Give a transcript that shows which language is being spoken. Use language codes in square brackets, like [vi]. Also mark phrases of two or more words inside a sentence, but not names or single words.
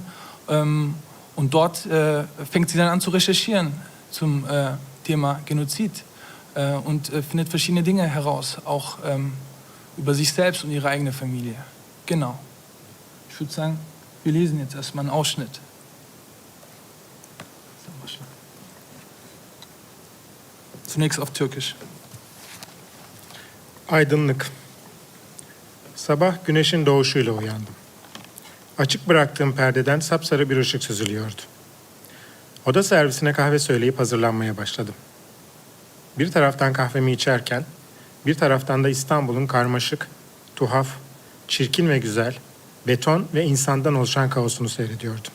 [de] Und dort fängt sie dann an zu recherchieren zum Thema Genozid und findet verschiedene Dinge heraus, auch über sich selbst und ihre eigene Familie. Genau. Ich würde sagen, wir lesen jetzt erstmal einen Ausschnitt. Zunächst auf Türkisch. [tr] Aydınlık. Sabah güneşin doğuşuyla uyandım. Açık bıraktığım perdeden sapsarı bir ışık süzülüyordu. Oda servisine kahve söyleyip hazırlanmaya başladım. Bir taraftan kahvemi içerken, bir taraftan da İstanbul'un karmaşık, tuhaf, çirkin ve güzel, beton ve insandan oluşan kaosunu seyrediyordum.